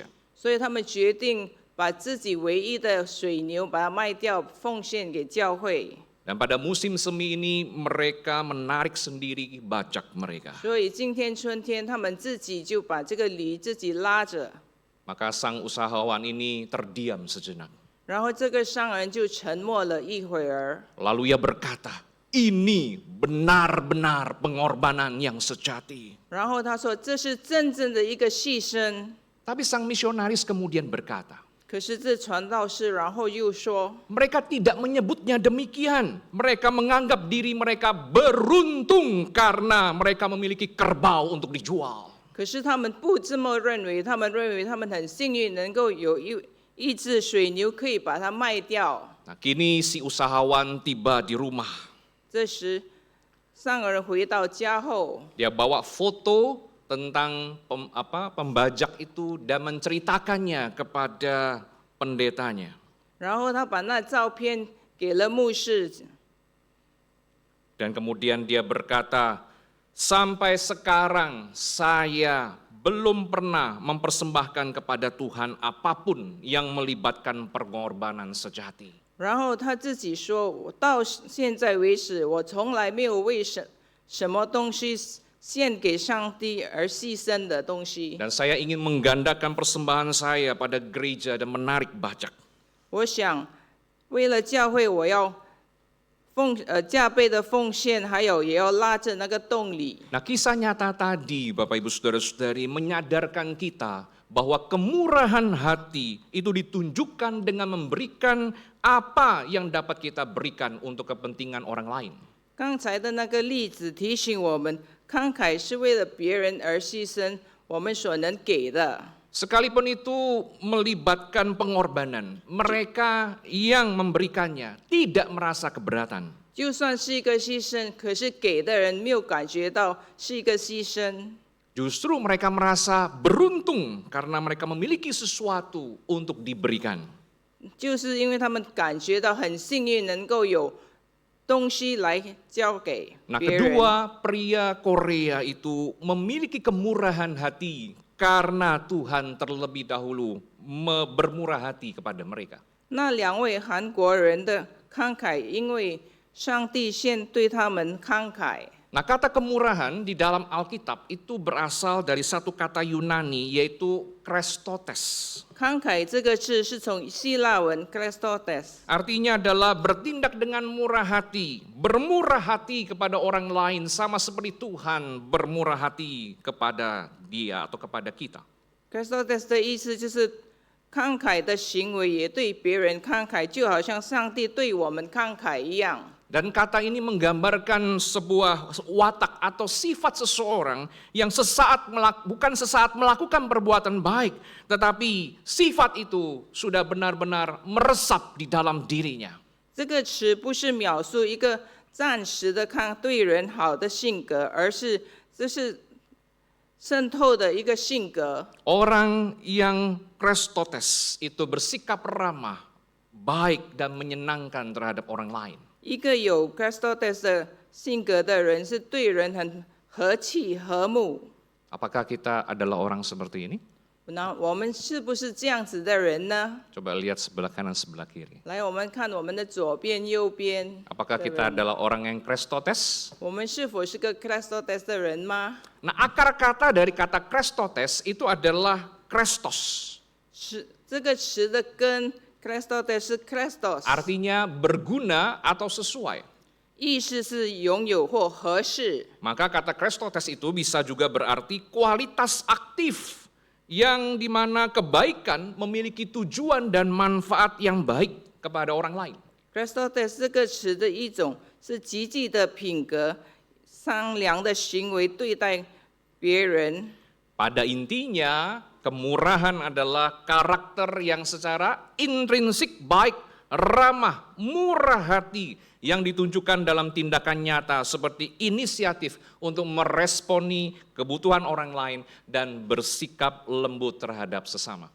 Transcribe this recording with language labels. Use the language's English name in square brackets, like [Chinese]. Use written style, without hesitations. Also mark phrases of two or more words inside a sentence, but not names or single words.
[Chinese] 所以他们决定把自己唯一的水牛把它卖掉，奉献给教会。 [Indonesian] Dan pada musim semi ini mereka menarik sendiri bajak mereka. [Chinese] 所以今天春天，他们自己就把这个驴自己拉着， [Indonesian] Maka sang usahawan ini terdiam sejenak. [Chinese] 然后这个商人就沉默了一会儿， [Indonesian] Lalu ia berkata, ini benar-benar pengorbanan yang sejati. [Chinese] 然后他说这是真正的一个牺牲。 [Indonesian] Tapi sang misionaris kemudian berkata, [Chinese] 可是这传道士然后又说， [Indonesian] mereka tidak menyebutnya demikian. Mereka menganggap diri mereka beruntung karena mereka memiliki kerbau untuk dijual. [Chinese] 可是他们不这么认为，他们认为他们很幸运能够有一只水牛可以把它卖掉。 [Indonesian] Nah, kini si usahawan tiba di rumah. [Chinese] 这时，商人回到家后， [Indonesian] Dia bawa foto tentang pembajak itu dan menceritakannya kepada pendetanya. [Chinese] 然后他把那照片给了牧师， [Indonesian] Dan kemudian dia berkata, sampai sekarang saya belum pernah mempersembahkan kepada Tuhan apapun yang melibatkan pengorbanan sejati. [Chinese] 然后他自己说：“我到现在为止，我从来没有为什么东西献给上帝而牺牲的东西。 [Indonesian] Dan saya ingin menggandakan persembahan saya pada gereja dan menarik bajak. [Chinese] 我想，为了教会，我要加倍的奉献，还有也要拉着那个动力。 [Indonesian] Nah, kisah nyata tadi, Bapak Ibu Saudara-saudari, menyadarkan kita bahwa kemurahan hati itu ditunjukkan dengan memberikan apa yang dapat kita berikan untuk kepentingan orang lain. [Chinese] 刚才的那个例子提醒我们，慷慨是为了别人而牺牲我们所能给的。 [Indonesian] Sekalipun itu melibatkan pengorbanan, mereka yang memberikannya tidak merasa keberatan. [Chinese] 就算是一个牺牲，可是给的人没有感觉到是一个牺牲。 [Indonesian] Justru mereka merasa beruntung karena mereka memiliki sesuatu untuk diberikan. [Chinese] 就是因为他们感觉到很幸运，能够有东西来交给 [Indonesian] Nah, [Chinese] 别人。 [Indonesian] kedua, pria Korea itu memiliki kemurahan hati karena Tuhan terlebih dahulu bermurah hati kepada mereka. [Chinese] 那两位韩国人的慷慨，因为上帝先对他们慷慨。 [Indonesian] Nah, kata kemurahan di dalam Alkitab itu berasal dari satu kata Yunani yaitu krestotes. [Chinese] 慷慨这个字是从希腊文 Christotes， [Indonesian] Artinya adalah bertindak dengan murah hati, bermurah hati kepada orang lain sama seperti Tuhan bermurah hati kepada dia atau kepada kita. [Chinese] Christotes 的意思就是慷慨的行为也对别人慷慨，就好像上帝对我们慷慨一样。 [Indonesian] Dan kata ini menggambarkan sebuah watak atau sifat seseorang yang bukan sesaat melakukan perbuatan baik, tetapi sifat itu sudah benar-benar meresap di dalam dirinya. [Chinese] 这个词不是描述一个暂时的对人好的性格，而是这是渗透的一个性格。 [Indonesian] Orang yang krestotes itu bersikap ramah, baik dan menyenangkan terhadap orang lain. [Chinese] 一个有 Christotes 的性格的人，是对人很和气和睦。 [Indonesian] Apakah kita adalah orang seperti ini? [Chinese] 那我们是不是这样子的人呢？ [Indonesian] Coba lihat sebelah kanan, sebelah kiri. [Chinese] 来，我们看我们的左边、右边， [Indonesian] Apakah kita adalah orang yang Krestotes? [Chinese] 我们是否是个 Christotes 的人吗？ [Indonesian] Nah, akar kata dari kata Krestotes itu adalah Krestos. [Chinese] 是这个词的根 Christotes 是 Christos， [Indonesian] Artinya berguna atau sesuai. [Chinese] 意思是拥有或合适。 [Indonesian] Maka kata Krestotes itu bisa juga berarti kualitas aktif yang dimana kebaikan memiliki tujuan dan manfaat yang baik kepada orang lain. [Chinese] Christotes 这个词的一种是积极的品格、善良的行为对待别人。 [Indonesian] Pada intinya, kemurahan adalah karakter yang secara intrinsik baik, ramah, murah hati yang ditunjukkan dalam tindakan nyata seperti inisiatif untuk meresponi kebutuhan orang lain dan bersikap lembut terhadap sesama.